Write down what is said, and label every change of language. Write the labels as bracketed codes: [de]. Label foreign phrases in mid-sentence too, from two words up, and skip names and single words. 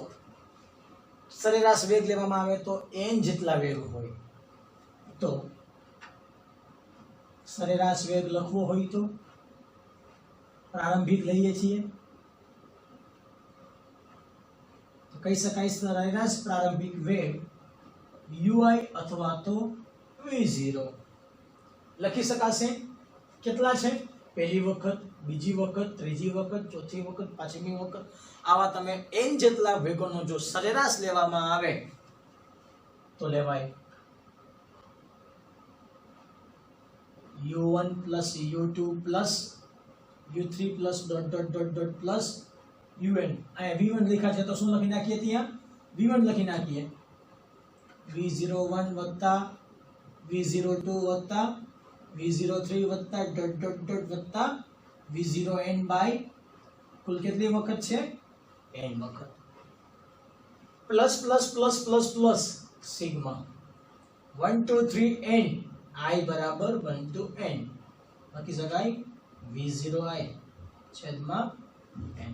[gu] સરેરાશ વેગ લેવામાં આવે તો n જેટલા વેગ હોય તો સરેરાશ વેગ લખવો હોય તો પ્રારંભિક લઈએ છીએ તો કહી શકાય સરેરાશ પ્રારંભિક વેગ ui અથવા તો v0 લખી શકાશે। કેટલા છે? પહેલી વખત, બીજી વખત, ત્રીજી વખત, ચોથી વખત, પાંચમી વખત, આવા તમે n જેટલા વેગોનો જો સરેરાશ લેવામાં આવે તો લેવાય [en] u1 plus u2 plus u3 plus dot dot dot dot plus un। [gu] અહીંયા v1 લખ્યા છે તો શું લખી નાખીએ? ત્યાં v1 લખી નાખીએ v01 વત્તા v02 વત્તા v03 વત્તા [en] dot dot dot [gu] વત્તા v0n બાય કુલ કેટલી વખત છે? n વખત [en] plus plus plus plus plus [gu] સિગ્મા 1 2 3 n i બરાબર 1 to n લખી શકાય v0i છેદમાં n.